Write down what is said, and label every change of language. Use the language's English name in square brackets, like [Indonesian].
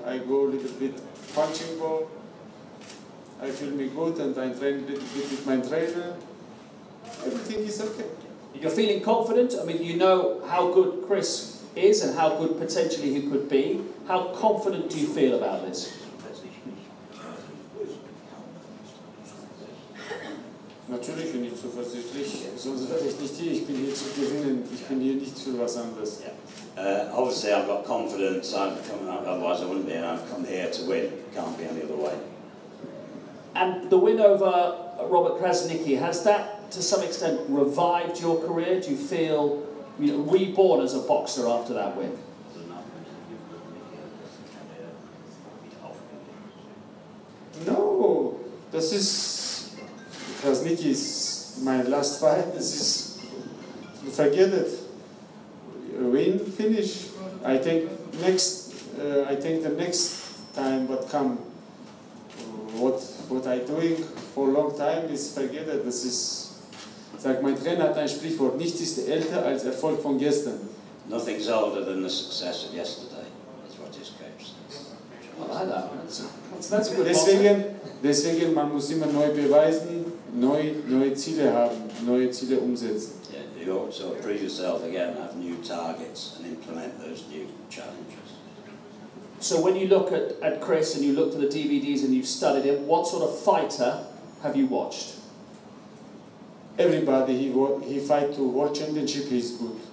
[English] I go a little bit punching ball. I feel me good, and I train a little bit with my trainer. Everything is okay. You're feeling confident? I mean, you know how good Chris is and how good potentially he could be. How confident do you feel about this? [German] Natürlich bin ich zuversichtlich. Sonst wäre ich nicht hier. Ich bin hier zu gewinnen. Ich bin hier nicht für was anderes. [English] Obviously, I've got confidence. Otherwise, I wouldn't be. And I've come here to win. Can't be any other way. And the win over Robert Krasnicki, has that to some extent revived your career? Do you feel reborn as a boxer after that win? No, this is Krasnicki is my last fight. This is forget it. Win, finish. I think the next time what come, what I doing for a long time is forget it. [German] Das ist, sagt mein Trainer hat ein Sprichwort: Nichts ist älter als Erfolg von gestern. [English] Nothing's older than the success of yesterday. That's what his coach says. Well, like that. That's a good motto. [German] Deswegen, man muss immer neu beweisen, neue Ziele haben, neue Ziele umsetzen. [English] Yeah, you also prove yourself again, have new targets and implement those new challenges. So when you look at Chris and you looked at the DVDs and you've studied him, what sort of fighter have you watched? Everybody he fight to world championship, he's good.